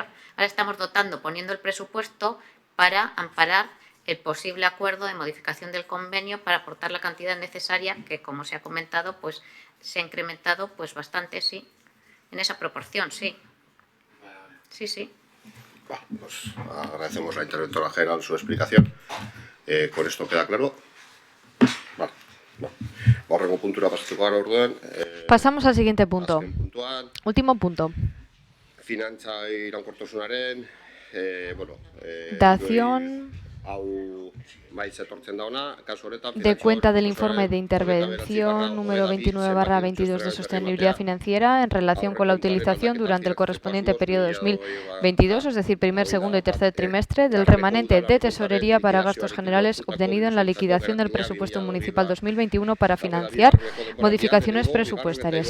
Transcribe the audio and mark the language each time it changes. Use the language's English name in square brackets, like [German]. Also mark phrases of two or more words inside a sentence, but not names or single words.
[Spanish] Ahora estamos poniendo el presupuesto para amparar el posible acuerdo de modificación del convenio para aportar la cantidad necesaria que, como se ha comentado, pues se ha incrementado pues bastante, sí, en esa proporción, sí. Sí, sí. Bueno, pues agradecemos a la interventora general su explicación. Con esto queda claro. Vale. [Basque] Horrengo puntura pasatuko gara orduan. [Spanish] Pasamos al siguiente punto. [Basque] Azken puntuan, [Spanish] Último punto. [Basque] finantza iraunkortasunaren, [Spanish] Dación [Basque] hau maiz etortzen da ona, kasu honetan [Spanish] de cuenta del informe de intervención número 29/22 de sostenibilidad financiera en relación con la utilización durante el correspondiente periodo 2022, es decir, primer, segundo y tercer trimestre, del remanente de tesorería para gastos generales obtenido en la liquidación del presupuesto municipal 2021 para financiar modificaciones presupuestarias.